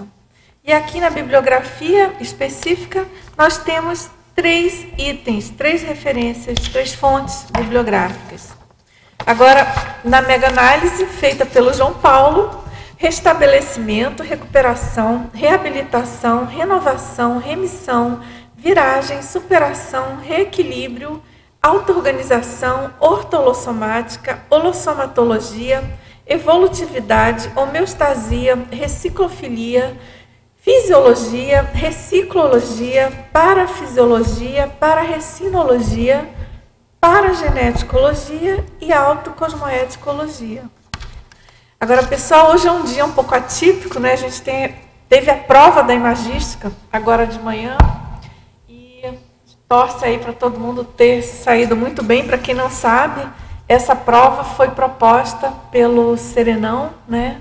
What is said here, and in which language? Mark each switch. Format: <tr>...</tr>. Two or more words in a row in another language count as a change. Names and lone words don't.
<pt>E aqui na bibliografia específica, nós temos 3 itens, 3 referências, 3 fontes bibliográficas. Agora, na mega-análise feita pelo João Paulo, restabelecimento, recuperação, reabilitação, renovação, remissão, viragem, superação, reequilíbrio, auto-organização, ortolossomática, holossomatologia, evolutividade, homeostasia, reciclofilia, fisiologia, reciclologia, parafisiologia, parareциnologia, parageneticologia e autocosmoeticologia. Agora, pessoal, hoje é um dia um pouco atípico, né? A gente teve a prova da imagística agora de manhã e torce aí para todo mundo ter saído muito bem. Para quem não sabe, essa prova foi proposta pelo Serenão, né?</pt>